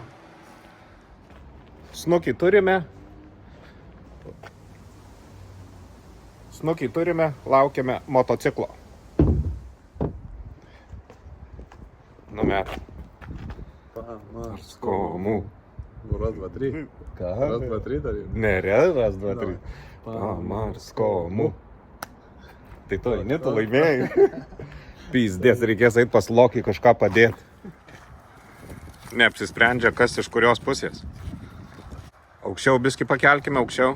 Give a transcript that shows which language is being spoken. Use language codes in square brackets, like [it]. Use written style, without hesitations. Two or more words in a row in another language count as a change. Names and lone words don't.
[lt] Snukį turime. Laukiame motociklo. Numet. Pamarskomu. [ru] Раз, два, три. [lt] Ką? [ru] Раз, два, три darė. [lt] Ne, [ru] раз, два, три. [lt] Pamarskomu. Tai tu eini, tu laimėjai. Pyzdės, reikės eit pas Lokį kažką padėti. Neapsisprendžia, kas iš kurios pusės. Aukščiau biskį pakelkime, aukščiau.